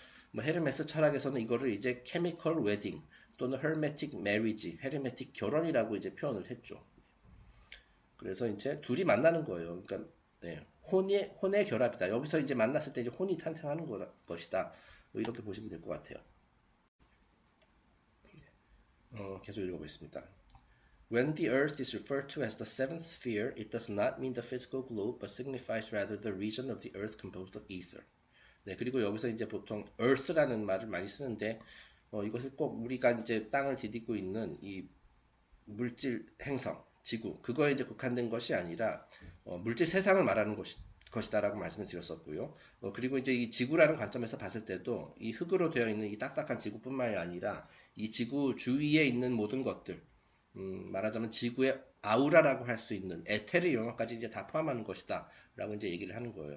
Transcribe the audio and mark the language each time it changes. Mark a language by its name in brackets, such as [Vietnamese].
[Korean] 뭐 헤르메스 철학에서는 이거를 이제 케미컬 웨딩 또는 헤르메틱 메리지, 헤르메틱 결혼이라고 이제 표현을 했죠. 그래서 이제 둘이 만나는 거예요. 그러니까 네, 혼의 결합이다. 여기서 이제 만났을 때 이제 혼이 탄생하는 것이다. 뭐 이렇게 보시면 될 것 같아요. 계속 읽어보겠습니다. [English] When the earth is referred to as the seventh sphere, it does not mean the physical globe, but signifies rather the region of the earth composed of ether. [Korean] 네, 그리고 여기서 이제 보통 earth라는 말을 많이 쓰는데, 이것을 꼭 우리가 이제 땅을 디디고 있는 이 물질 행성, 지구, 그거에 이제 국한된 것이 아니라, 물질 세상을 말하는 것이다라고 말씀을 드렸었고요. 그리고 이제 이 지구라는 관점에서 봤을 때도 이 흙으로 되어 있는 이 딱딱한 지구뿐만이 아니라 이 지구 주위에 있는 모든 것들, 말하자면 지구의 아우라라고 할 수 있는 에테르 영역까지 이제 다 포함하는 것이다 라고 이제 얘기를 하는 거예요.